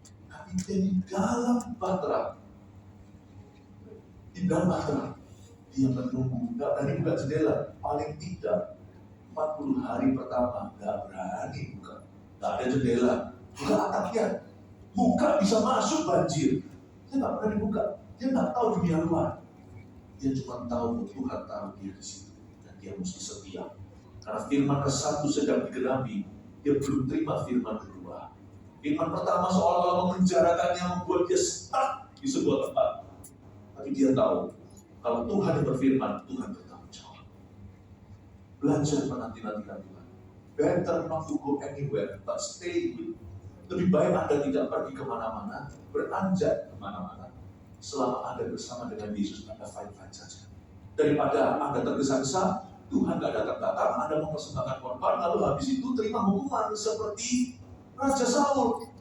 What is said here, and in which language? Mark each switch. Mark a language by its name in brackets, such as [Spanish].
[Indonesian] Tapi dia di dalam bahtera, dia menunggu, gak berani buka jendela, paling tidak 40 hari pertama gak berani buka, gak ada jendela, buka atapnya, buka bisa masuk banjir, dia gak berani buka, dia gak tahu dunia luar, dia cuma tahu Tuhan taruh dia di situ dan dia mesti setia, karena firman ke-1 sedang digenapi, dia belum terima firman kedua. Firman pertama seolah-olah memenjarakannya, membuat dia stuck di sebuah tempat, tapi dia tahu kalau Tuhan yang berfirman, Tuhan bertanggung jawab. Belajar menanti-nantikan Tuhan. [English] Better not to go anywhere, but stay with. [Indonesian] Lebih baik Anda tidak pergi kemana-mana, beranjak kemana-mana. Selama Anda bersama dengan Yesus, Anda fine-fine saja. Daripada Anda tergesa-gesa, Tuhan gak datang-datang, Anda mempersembahkan korban, lalu habis itu terima hukuman seperti Raja Saul.